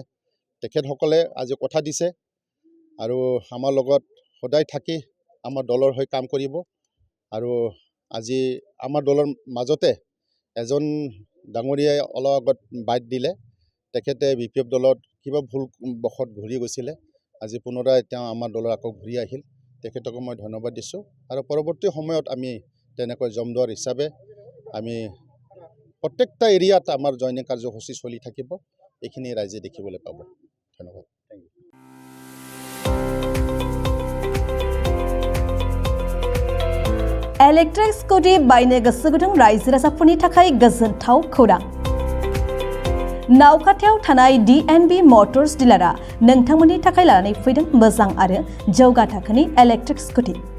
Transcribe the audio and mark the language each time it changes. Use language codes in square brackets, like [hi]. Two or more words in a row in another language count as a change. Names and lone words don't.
[as] তেখেতসকলে আজি কথা দিছে আৰু আমাৰ লগত সদায় থাকি আমাৰ দলৰ হৈ কাম কৰিব আৰু আজি আমাৰ দলৰ মাজতে এজন ডাঙৰীয়াই অলপ আগত বাইট দিলে তেখেতে BPF দলত কিবা ভুল বশত ঘূৰি গৈছিলে আজি পুনৰাই তেওঁ আমাৰ দলৰ আকৌ ঘূৰি আহিল। তেখেতক মই ধন্যবাদ দিছোঁ আৰু পৰৱৰ্তী সময়ত আমি তেনেকৈ জমদুৱাৰ হিচাপে আমি প্ৰত্যেকটা এৰিয়াত আমাৰ জয়নিং কাৰ্যসূচী চলি থাকিব। এইখিনি ৰাইজে দেখিবলৈ পাব। ধন্যবাদ। [en] thank you. [brx] इलेक्ट्रिक स्कुटि बायनो गोसो गुदुं रायजो राजाफोरनि थाखाय गोजोनथाव खौरां। नावखाथायाव थानाय DNB मटर्स डिलारआ नोंथांमोननि थाखाय लानानै फैदों मोजां आरो जौगा थाखोनि इलेक्ट्रिक स्कुटि।